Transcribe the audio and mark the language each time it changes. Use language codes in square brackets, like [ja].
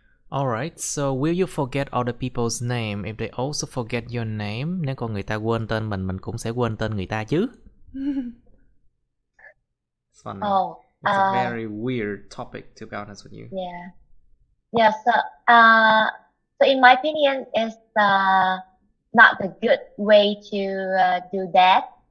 [en] Alright, so will you forget other people's name if they also forget your name? [vi] Nếu con người ta quên tên mình cũng sẽ quên tên người ta chứ. [en] It's funny. Oh, It's a very weird topic, to be honest with you. yeah. Yeah, so in my opinion, it's not a good way to do that.